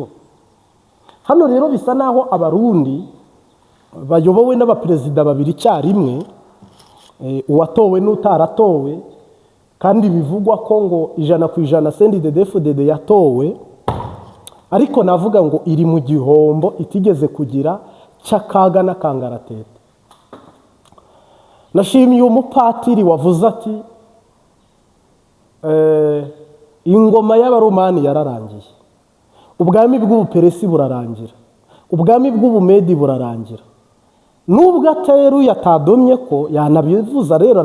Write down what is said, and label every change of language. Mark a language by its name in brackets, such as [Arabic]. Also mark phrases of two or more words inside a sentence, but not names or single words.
[Kinyarwanda] hano rero bisa naho abarundi bayobowe n'abaperezida babiri icyarimwe uwatowe n'utaratowe kandi bivugwa ko ngo 100% CNDD-FDD yatowe ariko navuga ngo iri mu gihombo itigeze kugira cy'akaga n'akangaratete nashimiye umupatiri wavuze ati ingoma y'abaromani yararangiye ubwami bw'ubuperesi burarangira ubwami bw'ubumedi burarangira nubwo ateruye atadomye ko yanabivuza rero